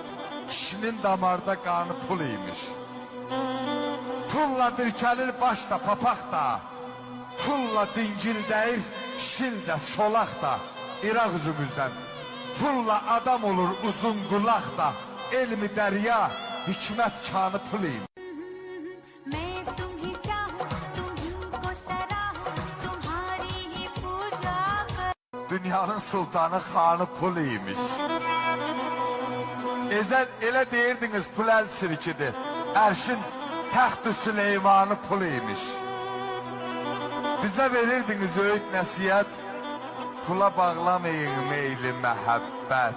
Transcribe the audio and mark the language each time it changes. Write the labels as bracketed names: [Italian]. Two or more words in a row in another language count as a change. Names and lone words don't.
[Azerbaijani] Kişinin damarda qanı pul imiş. Pulla dirkəlir başda, papaq da. Pulla dingil dəyir, şil də, solaq da. İraq üzümüzdən. Pulla adam olur uzun qulaq da. Elmi dərya, hikmət kanı pul imiş. [Hindi] मैं तुम्ही चाहूं तुम्ही को सराहूं तुम्हारी ही पूजा [Azerbaijani] Dünyanın sultanı Xanı Pul imiş. Elə deyirdiniz pul əl şirkidir. Ərşin təxt-ü Süleymanı pul imiş. Bizə verirdiniz öğüt nəsiyyət. Pula bağlamayın meyli məhəbbət.